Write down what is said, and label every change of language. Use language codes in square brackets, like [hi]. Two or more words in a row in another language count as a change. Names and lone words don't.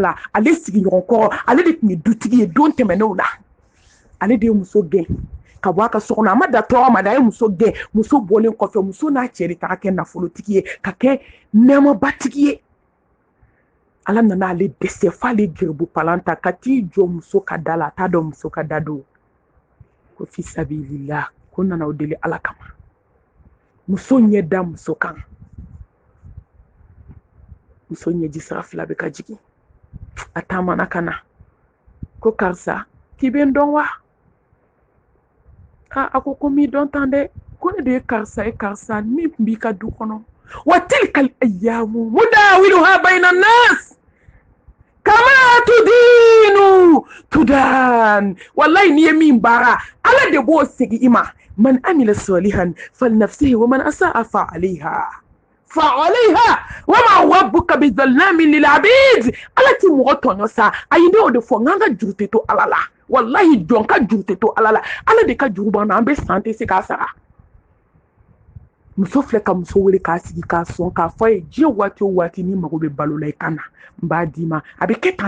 [bm] la ale sigiɲɔgɔn kɔrɔ ale de tun ye dutigi ye don tɛmɛnenw la ale de ye muso gɛn ka bɔ a ka so kɔnɔ a ma da tɔɔrɔ ma da a ye muso gɛn muso bɔlen kɔfɛ muso n'a cɛ de taga kɛ nafolotigi ye ka kɛ nɛɛmabatigi ye ala nana ale dɛsɛ f'ale gɛrɛbu palan ta ka t'i jɔ muso ka da la a t'a dɔn muso ka da don ko fisabilillah ko nana o deli ala kama muso ɲɛ da muso kan muso ɲɛji sira fila bɛ ka jigin a taamana ka na ko karisa k'i bɛ n dɔn wa a ko m'i dɔn tan dɛ ko ne de ye karisa ye karisa min tun b'i ka du kɔnɔ wa [ar] تلك الأيام نداولها بين الناس كما تدين تدان [bm] wallahi ni ye min baara ala de b'o segin i ma [ar] من عمل صالحا فلنفسه ومن أساء فعليها وما ربك بظلام للعبيد [bm] ala ti mɔgɔ tɔɲɔ sa ayi ne o de fɔ n ka juru tɛ to ala la wallahi jɔn ka juru tɛ to ala la ala de ka juru b'an na an bɛ san tɛ se k'a sara muso filɛ ka muso wele k'a sigi k'a sɔn k'a fɔ a ye diɲɛ waati o waati ni mago bɛ balo la i ka na n b'a d'i ma a bɛ kɛ tan